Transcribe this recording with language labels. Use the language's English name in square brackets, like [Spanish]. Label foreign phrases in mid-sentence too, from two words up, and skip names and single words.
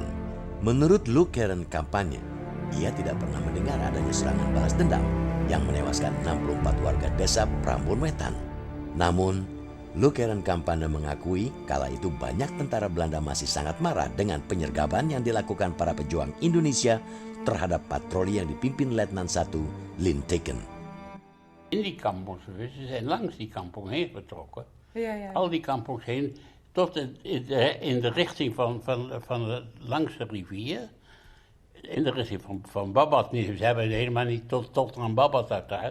[Indonesian] Menurut Luke Karen kampanye, ia tidak pernah mendengar adanya serangan balas dendam yang menewaskan 64 warga desa Prambon Wetan. Namun, Luke Karen kampanye mengakui kala itu banyak tentara Belanda masih sangat marah dengan penyergapan yang dilakukan para pejuang Indonesia terhadap patroli yang dipimpin Letnan 1 Linteken. [Dutch] In die kampongs geweest, ze zijn langs die kampong heen getrokken. Ja, ja. Al die kampongs heen, tot in de richting langs de rivier. In de richting van Babat niet. Ze hebben helemaal niet tot aan Babat uiteraard.